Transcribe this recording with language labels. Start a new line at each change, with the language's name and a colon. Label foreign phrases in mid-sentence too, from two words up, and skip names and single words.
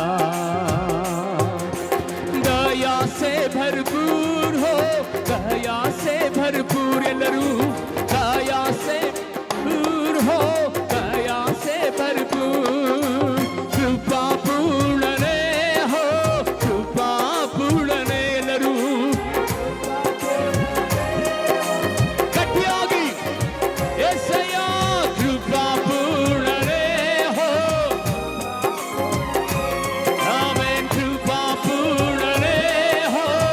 Hindi: दया से भरपूर हो, दया से भरपूर ಎಲ್ಲರೂ दया से भरपूर हो, दया से भरपूर. कृपा पूर्णने हो, कृपा पूर्णने
Kannada: ಎಲ್ಲರೂ ಗಟ್ಟಿಯಾಗಿ
Hindi: యేసయ్య ಕೃಪಾ पूर्णने हो. ಆಮೆನ್. ಕೃಪಾ पूर्णने हो.